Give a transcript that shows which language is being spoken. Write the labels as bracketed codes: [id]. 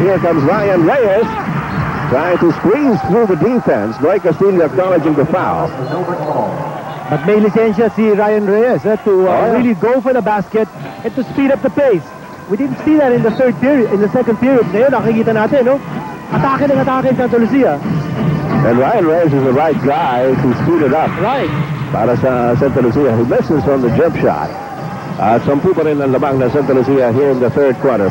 [en] Here comes Ryan Reyes trying to squeeze through the defense. Noy Castillo acknowledging the foul. But [tl] may lisensya si [en] Ryan Reyes to really go for the basket and to speed up the pace. We didn't see that in the third period, in the second period. [tl] Ngayon, nakikita natin, no? Atake ng atake sa Santa Lucia. [en] And Ryan Reyes is the right guy to speed it up. Right. [tl] Para sa [en] Santa Lucia, who misses on the jump shot. Some people in the [tl] lamang na [en] Santa Lucia here in the third quarter.